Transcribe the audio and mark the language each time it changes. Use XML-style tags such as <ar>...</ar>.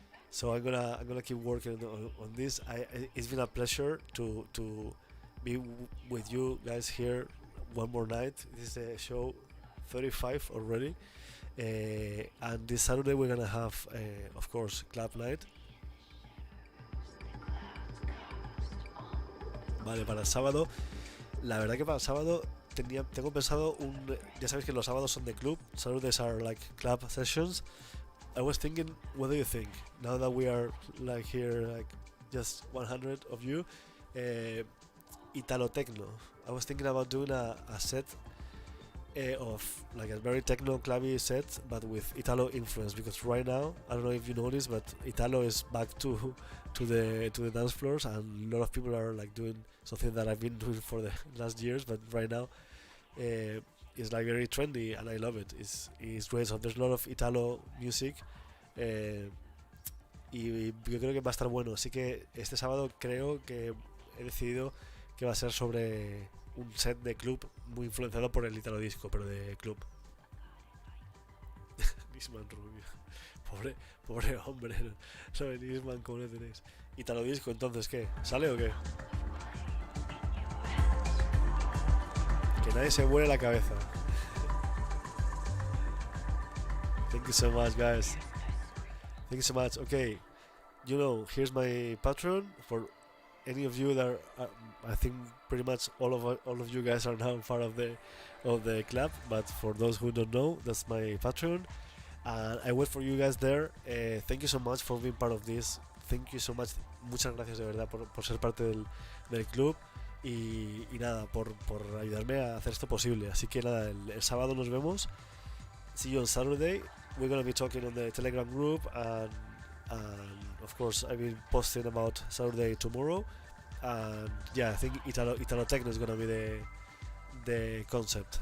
<en>So I'm gonna keep working on this. It's been a pleasure to be with you guys here one more night. This is show 35 already, and this Saturday we're gonna have, of course, club night.</en> <es>Vale, para el sábado, la verdad que para el sábado tengo pensado ya sabéis que los sábados son de club.</es> <en>Saturdays are like club sessions. I was thinking, what do you think? Now that we are like here, like just 100 of you, uh, Italo techno. I was thinking about doing a set of like a very techno clubby set, but with Italo influence. Because right now, I don't know if you noticed, but Italo is back to the dance floors, and a lot of people are like doing something that I've been doing for the last years. But right now, it's like very trendy, and I love it. It's great. So there's a lot of Italo music.</en> <es>eh, y yo creo que va a estar bueno. Así que este sábado creo que he decidido que va a ser sobre un set de club muy influenciado por el Italo disco, pero de club. Nisman Rubio. Pobre hombre. ¿Sabe Nisman cómo le tenéis? Italo disco, entonces, ¿qué? ¿Sale o qué? Que nadie se vuele la cabeza.</es> <en>Thank you so much, guys. Thank you so much. Okay, here's my Patreon for any of you that I think pretty much all of you guys are now part of the club. But for those who don't know, that's my Patreon, and I wait for you guys there. Thank you so much for being part of this. Thank you so much.</en> <es>Muchas gracias de verdad por ser parte del club y nada, por ayudarme a hacer esto posible. Así que nada, el sábado nos vemos.</es> <en>See you on Saturday. We're gonna be talking on the Telegram group, and of course I will posting about Saturday tomorrow. And yeah, I think Italo Techno is gonna be the concept.</en>